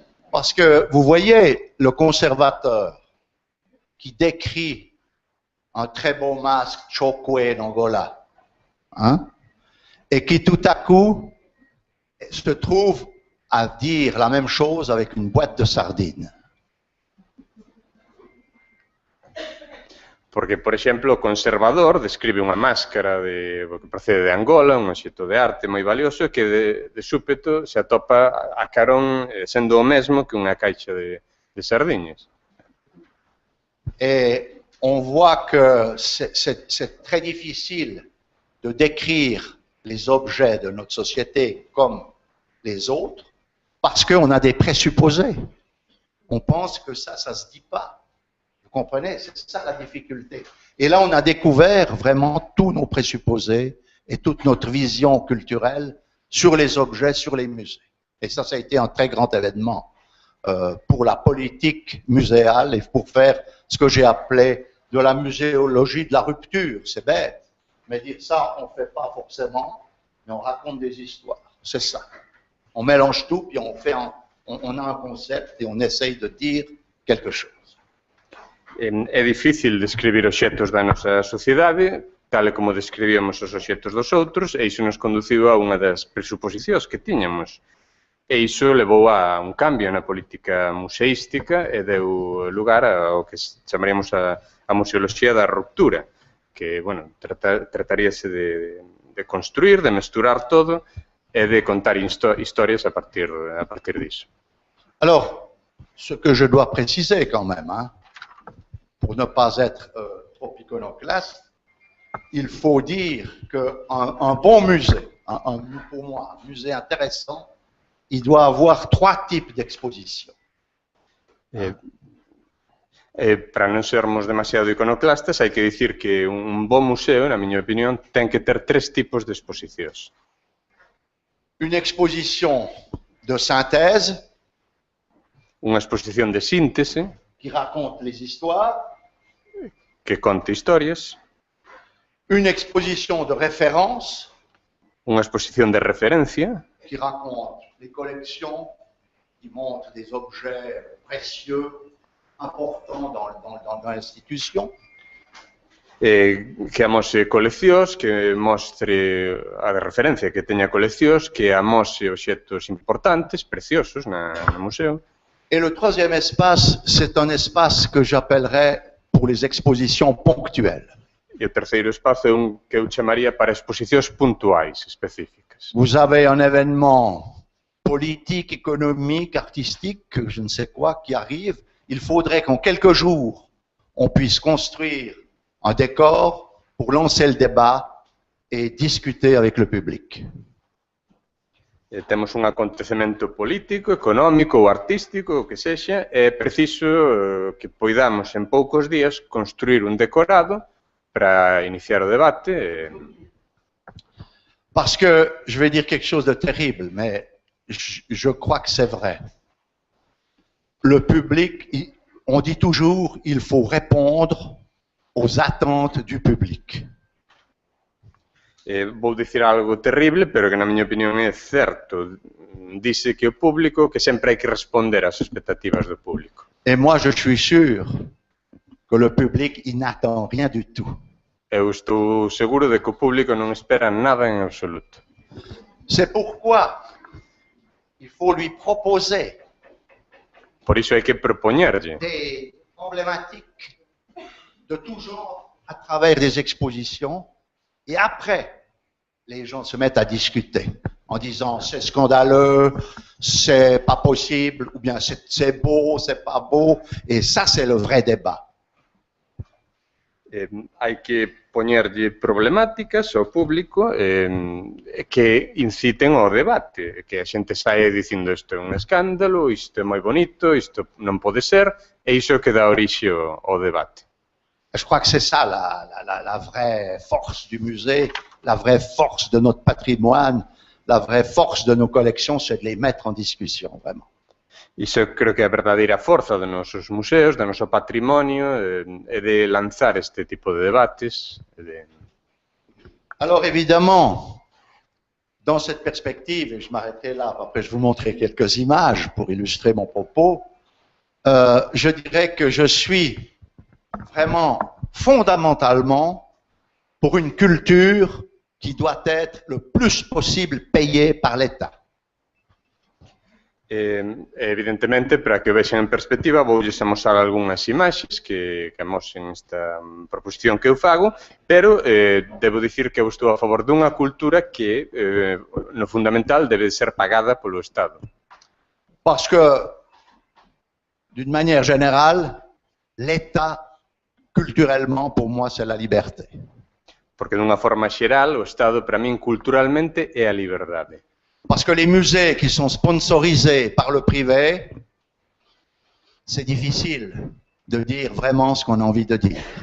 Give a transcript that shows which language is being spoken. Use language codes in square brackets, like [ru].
[fr] Parce que, vous voyez, le conservateur qui décrit un très beau masque Chokwe d'Angola, hein, et qui tout à coup se trouve à dire la même chose avec une boîte de sardines. [gl] Porque, por exemplo, o conservador describe unha máscara que procede de Angola, un obxeto de arte moi valioso, e que de súpeto se atopa a carón sendo o mesmo que unha caixa de sardiñas. [fr] Et on voit que c'est très difficile de décrire les objets de notre société comme les autres parce qu'on a des présupposés. On pense que ça se dit pas. Vous comprenez? C'est ça la difficulté. Et là, on a découvert vraiment tous nos présupposés et toute notre vision culturelle sur les objets, sur les musées. Et ça a été un très grand événement pour la politique muséale et pour faire ce que j'ai appelé de la muséologie de la rupture. C'est bête, mais dire ça, on ne fait pas forcément, mais on raconte des histoires. C'est ça. On mélange tout, puis on a un concept et on essaye de dire quelque chose. [gl] É difícil describir obxectos da nosa sociedade, tal e como describíamos os obxectos dos outros, e iso nos conduciu a unha das presuposicións que tiñamos. E iso levou a un cambio na política museística e deu lugar ao que chamaríamos a museoloxía da ruptura, que, bueno, trataríase de construir, de mesturar todo e de contar historias a partir disso. [fr] Alors, ce que je dois préciser quand même, hein, pour ne pas être trop iconoclaste, il faut dire qu'un bon musée, pour moi, un musée intéressant, il doit avoir 3 types d'expositions. [gl] Para non sermos demasiado iconoclastas, hai que dicir que un bon museo, na miña opinión, ten que ter 3 tipos de exposicións. [fr] Une exposition de synthèse, [gl] Unha exposición de síntese, [fr] qui raconte les histoires, [gl] que conte historias, [fr] une exposition de référence, [gl] unha exposición de referencia, [fr] qui raconte les collections, qui montre des objets précieux, importants dans l'institution, [gl] que amose coleccións, que mostre a de referencia, que teña coleccións, que amose obxectos importantes, preciosos no museo. [fr] Et le troisième espace, c'est un espace que j'appellerais pour les expositions ponctuelles. [gl] E o terceiro espazo é un que eu chamaría para exposicións puntuais, específicas. [fr] Vous avez un événement politique, économique, artistique, je ne sais quoi, qui arrive. Il faudrait qu'en quelques jours, on puisse construire un décor pour lancer le débat et discuter avec le public. [gl] Temos un acontecemento político, económico ou artístico, o que sexa, é preciso que poidamos en poucos días construir un decorado para iniciar o debate. [fr] Parce que je vais dire quelque chose de terrible, mais je crois que c'est vrai. Le public, on dit toujours, il faut répondre aux attentes du public. [gl] Vou dicir algo terrible, pero que na miña opinión é certo. Dice que o público, que sempre hai que responder ás expectativas do público. [fr] Et moi, je suis sûr que le public, il n'attend rien du tout. [gl] Eu estou seguro de que o público non espera nada en absoluto. [fr] C'est pourquoi il faut lui proposer [gl] Por iso hai que propoñerlle [fr] des problématiques de tout genre à travers des expositions. Et après, les gens se mettent à discuter en disant c'est scandaleux, c'est pas possible, ou bien c'est beau, c'est pas beau. Et ça, c'est le vrai débat. [gl] Hai que poñerlle problemáticas ao público que inciten ao debate, que a xente saia dicindo isto é un escándalo, isto é moi bonito, isto non pode ser, e iso é que dá orixe ao debate. [fr] Je crois que c'est ça la vraie force du musée, la vraie force de notre patrimoine, la vraie force de nos collections, c'est de les mettre en discussion, vraiment. [gl] Iso creo que é a verdadeira forza dos nosos museos, do noso patrimonio, é de lanzar este tipo de debates. [fr] Alors évidemment, dans cette perspective, et je m'arrêterai là, après je vous montrer quelques images pour illustrer mon propos, je dirais que je suis vraiment fondamentalement pour une culture qui doit être le plus possible payée par l'État. [gl] Evidentemente, para que o vexan en perspectiva, voulles amosar algunhas imaxes que amosen esta proposición que eu fago, pero debo dicir que eu estou a favor dunha cultura que, no fundamental, debe ser pagada polo Estado. [fr] Parce que, d'une manière générale, l'État, culturellement, pour moi, c'est la liberté. [gl] Porque, dunha forma xeral, o Estado, para min, culturalmente, é a liberdade. [fr] Parce que les musées qui sont sponsorisés par le privé, c'est difficile de dire vraiment ce qu'on a envie de dire.